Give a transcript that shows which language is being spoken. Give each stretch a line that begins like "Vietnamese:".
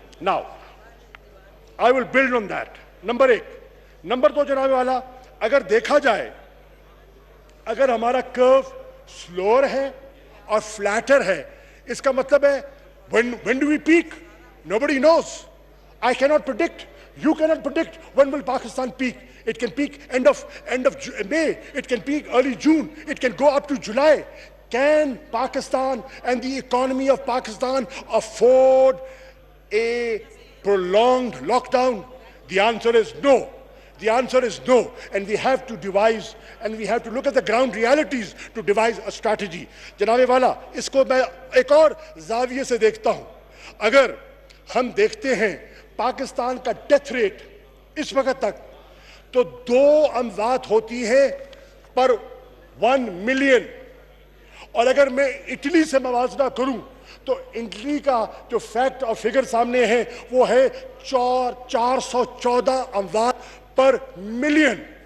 English: Now I will build on that. Number 1.
Urdu: Number 2 جناب والا, اگر دیکھا جائے اگر ہمارا کرو سلوور ہے اور فلیٹر ہے, اس کا مطلب ہے
English: when do we peak? Nobody knows. I cannot predict. You cannot predict when will Pakistan peak. It can peak end of May. It can peak early June. It can go up to July. Can Pakistan and the economy of Pakistan afford a prolonged lockdown? The answer is no. The answer is no. And we have to devise, and we have to look at the ground realities to devise a strategy.
Urdu: جناب والا, اس کو میں ایک اور زاویے سے دیکھتا ہوں. اگر ہم دیکھتے ہیں پاکستان کا ڈیتھ ریٹ اس وقت تک تو 2 اموات ہوتی ہے پر 1 ملین. اور اگر میں اٹلی سے موازنہ کروں تو اٹلی کا جو فیکٹ اور فگر سامنے ہے وہ ہے 414 اموات پر ملین.